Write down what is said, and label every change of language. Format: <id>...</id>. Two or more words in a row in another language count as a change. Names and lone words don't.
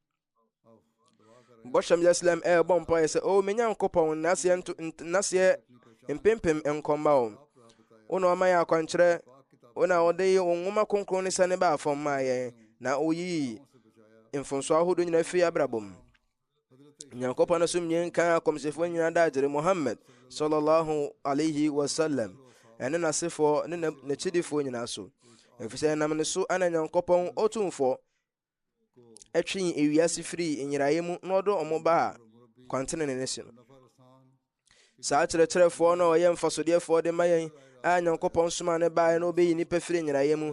<ak>Bɔhyɛm Islam ɛbɔ mpaeɛ sɛ o me Nyankopɔn naseɛ mpempem nkɔmma wo. Wo na ɔma yɛ akwankyerɛ, wo na ɔde wo nwoma kronkron ne sane baa fam maa yɛn, na woyii mfonso ahodoɔ nyinaa firi abrabɔ mu. Nyankopɔn no som nyɛ nka akɔmhyɛfoɔ nyinaa da agyere Muhammad</ak> <ar>صلى الله عليه وسلم</ar> <ak>ɛne n'asefoɔ ne n'akyidifoɔ nyinaa so. Ɛfiri sɛ ɛnam ne so ana Nyankopɔn Otumfoɔ ɛtwe ewiase firi nyiraeɛ mu na ɔde ɔmo baa kwantene ne si no. Saa kyerɛkyerɛfoɔ no ɔyɛ mfasodeɛfoɔ de ma yɛn a Nyankopɔn soma ne baeɛ na ɔbɛyi nnipa firi nyiraeɛ mu.</ak>